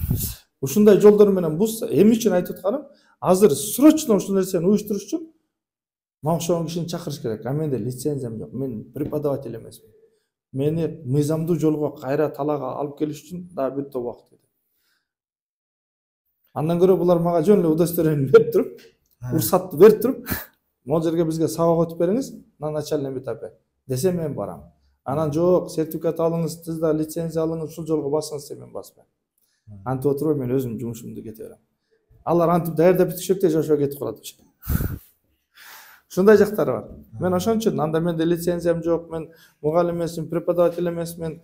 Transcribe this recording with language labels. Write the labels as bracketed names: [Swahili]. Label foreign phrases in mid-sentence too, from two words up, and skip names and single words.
[Kyrgyz] Ушундай жолдор менен бузса, эмне үчүн айтып атканым, азыр срочно ушул нерсени уюштуруш үчүн мага окшогон кишини чакырыш керек. Менде лицензиям жок, мен преподаватель эмесмин. Мени мыйзамдуу жолго кайра талаага алып келиш үчүн дагы бир топ убакыт кетет. Андан көрө булар мага жөн эле удостоверение берип туруп, уруксатты берип туруп, могул жерге бизге сабак өтүп бериңиз [Russian] на начальном этапе [Kyrgyz] десе мен барам. Анан жок, сертификат алыңыз, сиз да лицензия алыңыз, ушул жолго басыңыз десе мен баспайм. Антип отурбай мен өзүм жумушумду кете берем. Алар антип даярдап бүткүчөктө жашоо кетип калат. Ушундай жактары бар. Мен ошон үчүн анда менде лицензиям жок, мен мугалим эмесмин, преподаватель эмесмин.